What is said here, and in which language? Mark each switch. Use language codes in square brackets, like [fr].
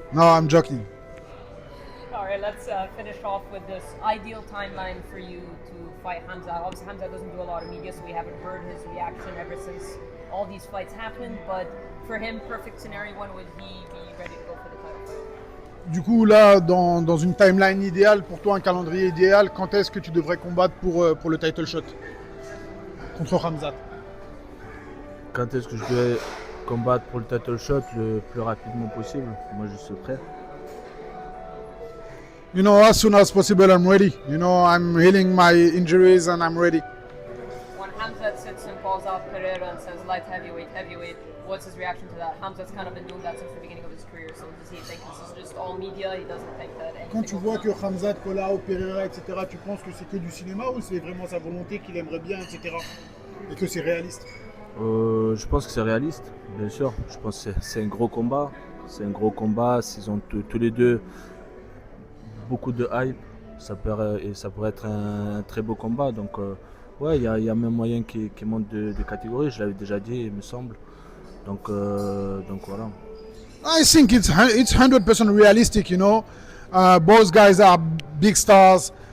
[en] No, I'm joking. All right, let's finish off with this ideal timeline for you to fight Khamzat. Obviously, Khamzat doesn't do a lot of media, so we haven't heard his reaction ever since all these fights happened. But for him, perfect scenario, when would he be ready to go for the title fight? [fr] Du coup, là, dans une timeline idéale, pour toi, un calendrier idéal, quand est-ce que tu devrais combattre pour le title shot contre Khamzat? Quand est-ce que je devais combattre pour le title shot? Le plus rapidement possible. Moi, je suis prêt. [en] You know, as soon as possible, I'm ready. You know, I'm healing my injuries and I'm ready. When Khamzat sits and calls out Pereira and says light heavyweight, heavyweight, what's his reaction to that? Khamzat's kind of been doing that since the beginning of his career, so does he think this is just all media? He doesn't think that anything. [fr] Quand tu vois que Khamzat call out Pereira, etc., tu penses que c'est que du cinéma ou c'est vraiment sa volonté qu'il aimerait bien, etc., et que c'est réaliste? Je pense que c'est réaliste, bien sûr. Je pense que c'est un gros combat. C'est un gros combat. Ils ont tous les deux beaucoup de hype. Ça pourrait être un très beau combat. Donc, ouais, il y a même moyen qu'il monte de catégorie. Je l'avais déjà dit, il me semble. Donc voilà. [en] I think it's 100% realistic, you know. Both guys are big stars.